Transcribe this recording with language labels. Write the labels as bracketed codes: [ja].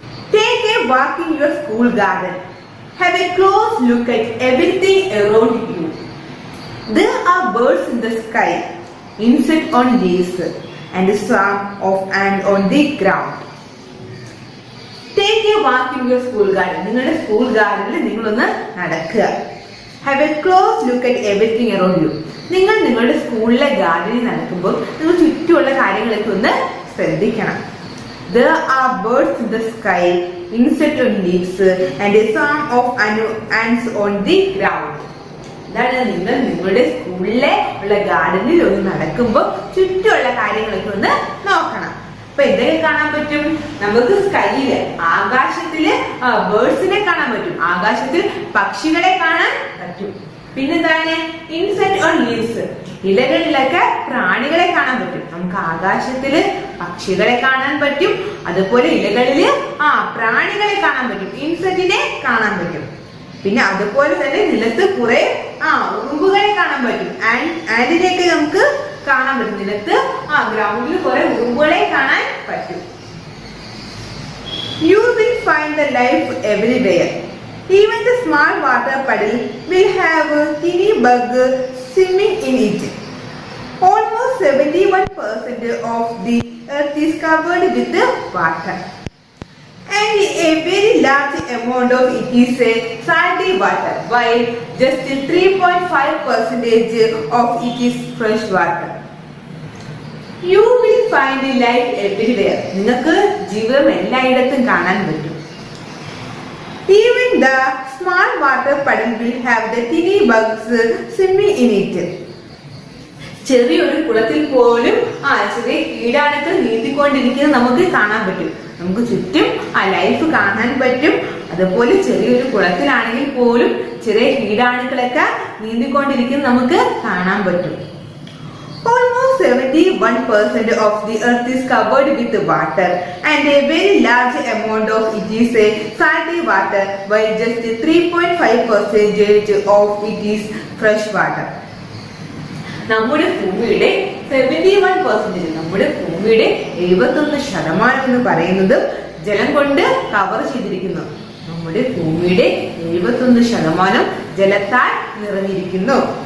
[en] Take a walk in your school garden. Have a close look at everything around you. There are birds in the sky, insects on leaves, and a swarm of ants on the ground. Take a walk in your school garden. [ml] നിങ്ങളുടെ school ഗാർഡനിൽ നിങ്ങളൊന്ന് നടക്കുക. [en] Have a close look at everything around you. [ml] നിങ്ങൾ നിങ്ങളുടെ സ്കൂളിലെ ഗാർഡനിൽ നടക്കുമ്പോൾ നിങ്ങൾ ചുറ്റുമുള്ള കാര്യങ്ങളൊക്കെ ഒന്ന് ശ്രദ്ധിക്കണം. [en] There are birds in the sky, insects on leaves, and a swarm of ants on the ground. [ml] ഇതാണ് നിങ്ങൾ നിങ്ങളുടെ സ്കൂളിലെ ഉള്ള ഗാർഡനിൽ ഒന്ന് നടക്കുമ്പോൾ ചുറ്റുമുള്ള കാര്യങ്ങളൊക്കെ ഒന്ന് നോക്കണം. അപ്പൊ എന്തൊക്കെ കാണാൻ പറ്റും? നമുക്ക് സ്കൈയില് ആകാശത്തില് ബേർഡ്സിനെ കാണാൻ പറ്റും, ആകാശത്തിൽ പക്ഷികളെ കാണാൻ പറ്റും. പിന്നെന്താണ്? [en] insect on leaves, [ml] ഇലകളിലൊക്കെ പ്രാണികളെ കാണാൻ പറ്റും. നമുക്ക് ആകാശത്തില് പക്ഷികളെ കാണാൻ പറ്റും, അതുപോലെ ഇലകളില് പ്രാണികളെ കാണാൻ പറ്റും, ഇൻസെക്റ്റിനെ കാണാൻ പറ്റും. പിന്നെ അതുപോലെ തന്നെ നിലത്ത് കുറെ ഉറുമ്പുകളെ കാണാൻ പറ്റും, ആന്റിനെയൊക്കെ നമുക്ക് കാണാൻ പറ്റും. നിലത്ത് ഗ്രൗണ്ടിൽ കുറെ ഉറുമ്പുകളെ കാണാൻ പറ്റും. [en] You will find the life everywhere. Even the small water puddle will have a teeny bug swimming in it. Almost 71% of the earth is covered with water, and a very large amount of it is salty water, while just 3.5% of it is fresh water. You will find life everywhere. [ml] നിങ്ങൾക്ക് ജീവിതം എല്ലായിടത്തും കാണാൻ പറ്റും. [en] Even the small water puddle will have the teeny bugs swimming in it. [ml] ചെറിയൊരു കുളത്തിൽ പോലും ചെറിയ കീടാണുക്കൾ നീന്തിക്കൊണ്ടിരിക്കുന്നത് നമുക്ക് കാണാൻ പറ്റും. നമുക്ക് ചുറ്റും ലൈഫ് കാണാൻ പറ്റും. അതുപോലെ ചെറിയൊരു കുളത്തിലാണെങ്കിൽ പോലും ചെറിയ കീടാണുക്കളൊക്കെ നീന്തിക്കൊണ്ടിരിക്കുന്നത് നമുക്ക് കാണാൻ പറ്റും. [en] Almost 71% of the earth is covered with water, and a very large amount of it is salty water, while just 3.5% of it is fresh water. [ml] നമ്മുടെ ഭൂമിയുടെ 71%, നമ്മുടെ ഭൂമിയുടെ 71% എന്ന് പറയുന്നത് ജലം കൊണ്ട് കവർ ചെയ്തിരിക്കുന്നു. നമ്മുടെ ഭൂമിയുടെ 71% ജലത്താൽ നിറഞ്ഞിരിക്കുന്നു.